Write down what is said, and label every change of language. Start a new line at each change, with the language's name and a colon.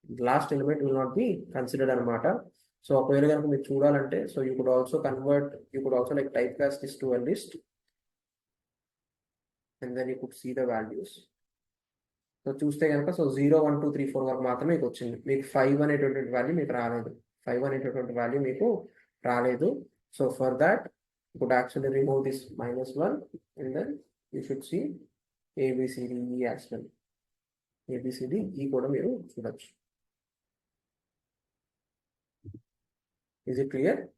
English: Last element will not be considered అనమాట. So
Telugu: ఒకవేళ కనుక మీరు చూడాలంటే
English: So you could also like type cast this to a list and then you could see the values.
Telugu: So చూస్తే కనుక so 0 1 2 3 4 వరకు మాత్రమే మీకు వచ్చింది. మీకు 5 అనేటటువంటి వాల్యూ మీకు రాలేదు. 5 అనేటటువంటి వాల్యూ మీకు రాలేదు.
English: So for that you could actually remove this -1 and then you should see ABCDE as well.
Telugu: ABCDE కూడా మీరు చూడొచ్చు.
English: Is it clear?